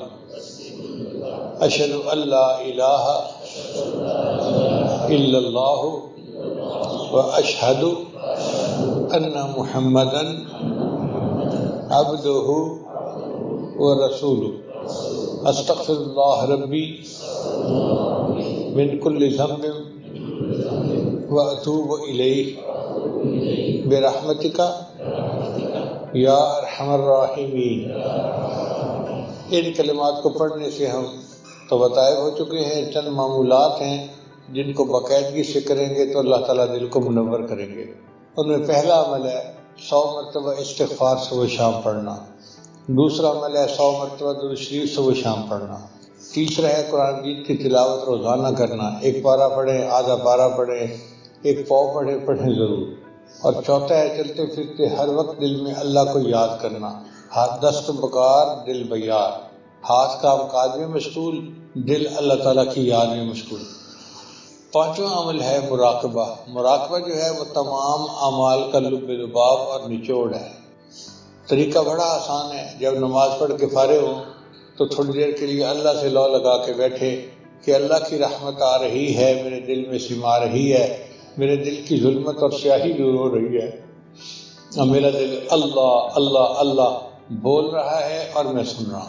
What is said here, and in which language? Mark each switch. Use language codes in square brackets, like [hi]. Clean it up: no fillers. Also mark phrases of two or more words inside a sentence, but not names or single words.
[ar] اشہد ان لا الہ الا اللہ واشہد ان محمدا عبدہ ورسولہ. استغفر اللہ ربی من کل ذنب واتوب الیہ برحمتک یا ارحم الراحمین. [ur] ان کلمات کو پڑھنے سے ہم تو بتائے ہو چکے ہیں، چند معمولات ہیں جن کو باقاعدگی سے کریں گے تو اللہ تعالیٰ دل کو منور کریں گے. ان میں پہلا عمل ہے 100 مرتبہ استغفار صبح شام پڑھنا. دوسرا عمل ہے 100 مرتبہ درود شریف صبح شام پڑھنا. تیسرا ہے قرآن مجید کی تلاوت روزانہ کرنا. ایک پارہ پڑھیں، آدھا پارہ پڑھیں، ایک پاؤ پڑھیں ضرور. اور چوتھا ہے چلتے پھرتے ہر وقت دل میں اللہ کو یاد کرنا. [fa] ہاتھ دست بکار دل بیار، [ur] ہاتھ کام کاج میں مشغول، دل اللہ تعالیٰ کی یاد میں مشغول. پانچواں عمل ہے مراقبہ۔ مراقبہ جو ہے وہ تمام اعمال کا لب لباب اور نچوڑ ہے۔ طریقہ بڑا آسان ہے، جب نماز پڑھ کے فارغ ہو تو تھوڑی دیر کے لیے اللہ سے لو لگا کے بیٹھے کہ اللہ کی رحمت آ رہی ہے، میرے دل میں سما رہی ہے، میرے دل کی ظلمت اور سیاہی دور ہو رہی ہے، اور میرا دل اللہ اللہ اللہ بول رہا ہے اور میں سن رہا ہوں۔